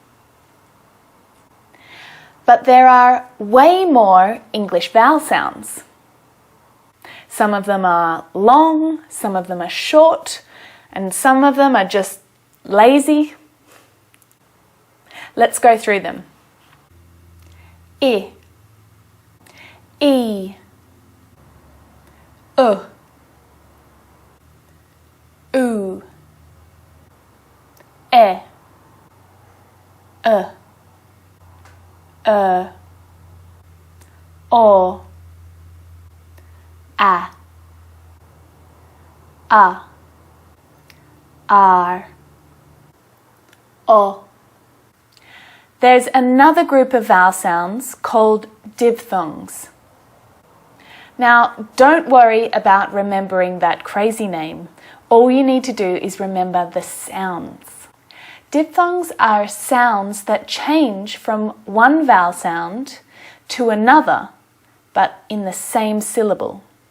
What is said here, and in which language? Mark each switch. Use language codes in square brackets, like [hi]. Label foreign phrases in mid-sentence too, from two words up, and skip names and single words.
[en] But there are way more English vowel sounds. Some of them are long, some of them are short, and some of them are just lazy. Let's go through them. I, E, U, U, E, O, A, R, O. There's another group of vowel sounds called diphthongs. Now, don't worry about remembering that crazy name. All you need to do is remember the sounds. Diphthongs are sounds that change from one vowel sound to another, but in the same syllable.